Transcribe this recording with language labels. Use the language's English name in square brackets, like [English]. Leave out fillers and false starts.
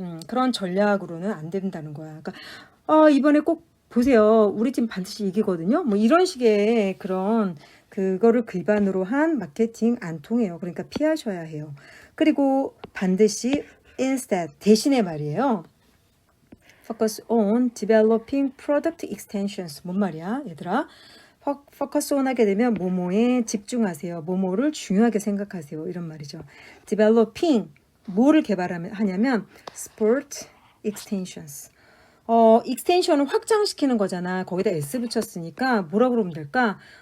[Korean] 그런 전략으로는 안 된다는 거야. 그러니까 이번에 꼭 보세요. 우리 팀 반드시 이기거든요. 뭐 이런 식의 그거를 기반으로 한 마케팅 안 통해요. 그러니까 피하셔야 해요. 그리고 반드시 instead 대신에 말이에요. [English] focus on developing product extensions. [Korean] 뭔 말이야, 얘들아? [English] focus on [Korean] 하게 되면 뭐뭐에 집중하세요. 뭐뭐를 중요하게 생각하세요. 이런 말이죠. [English] developing [Korean] 뭐를 개발하냐면 [English] sport extensions. [Korean] extension을 확장시키는 거잖아. 거기다 S 붙였으니까 뭐라 그러면 될까?